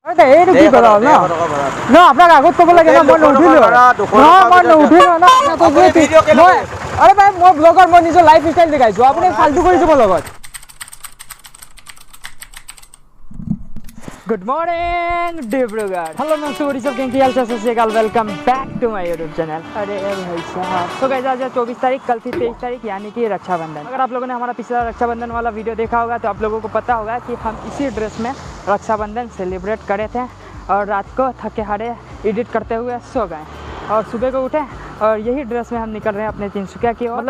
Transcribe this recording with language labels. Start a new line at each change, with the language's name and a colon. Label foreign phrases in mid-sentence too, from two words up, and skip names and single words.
Assamese: এইটো কি কৰা হ'ল ন ন আপোনাক আগত ক'ব লাগে ন মই নুঠিলো মই নুঠিলো ন মই আৰে ভাই মই ব্লগাৰ মই নিজৰ
English: life style
Assamese: দেখাইছো আপুনি ফাল্টু কৰিছে মোৰ লগত
English: good morning
Assamese: डिब्रूगढ़
Hindi: हेलो मैं सूरी सब क्या हाल चाल सत
English: welcome back to my YouTube channel.
Hindi: अरे भाई साहब तो गाइस आज 24 तारीख कल थी 23 तारीख यानी कि रक्षाबंधन। अगर आप लोगों ने हमारा पिछला रक्षाबंधन वाला वीडियो देखा होगा तो आप लोगों को पता होगा कि हम इसी ड्रेस में रक्षाबंधन सेलिब्रेट करे थे और रात को थके हारे एडिट करते हुए सो गए और सुबह को उठे और यही ड्रेस में हम निकल रहे हैं अपने तिनसुकिया की ओर।